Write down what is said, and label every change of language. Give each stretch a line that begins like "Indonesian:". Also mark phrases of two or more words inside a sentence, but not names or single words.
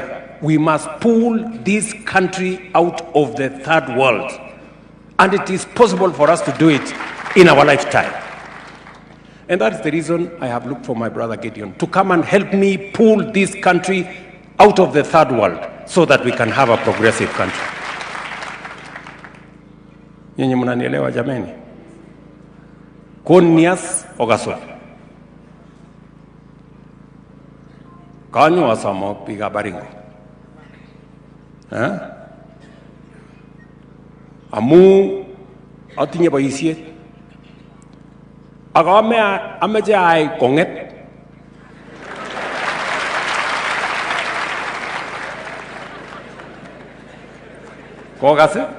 English: We must pull this country out of the third world. And it is possible for us to do it in our lifetime. And that's the reason I have looked for my brother Gideon to come and help me pull this country out of the third world so that we can have a progressive country.
Swahili: Nyinyi mnanielewa jameni?
Kalenjin: Konias Ogaswa. kanyo asomok biikab Baringo. Amu atinye boisiet ak ameche ayai kong'et kokas